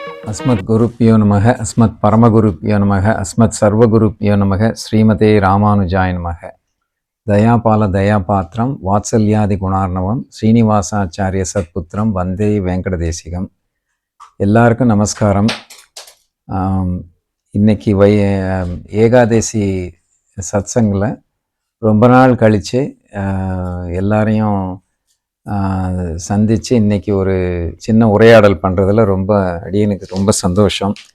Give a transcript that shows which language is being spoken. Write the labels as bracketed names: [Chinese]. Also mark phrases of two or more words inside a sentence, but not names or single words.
[Sanskrit] अस्मत् गुरुभ्यो नमः अस्मत् परमगुरुभ्यो नमः अस्मत् सर्वगुरुभ्यो नमः श्रीमते रामानुजाय नमः दयापाल दयापात्रं वात्सल्यादि गुणार्णवं श्रीनिवासाचार्य सत्पुत्रं वन्दे वेंकटदेशिकं [Tamil] எல்லாருக்கும் நமஸ்காரம். இன்னைக்கு ஏகாதசி சத்சங்கில் ரொம்ப நாள் கழித்து எல்லாரையும் சந்தித்து இன்றைக்கி ஒரு சின்ன உரையாடல் பண்ணுறதுல அடியனுக்கு ரொம்ப சந்தோஷம்.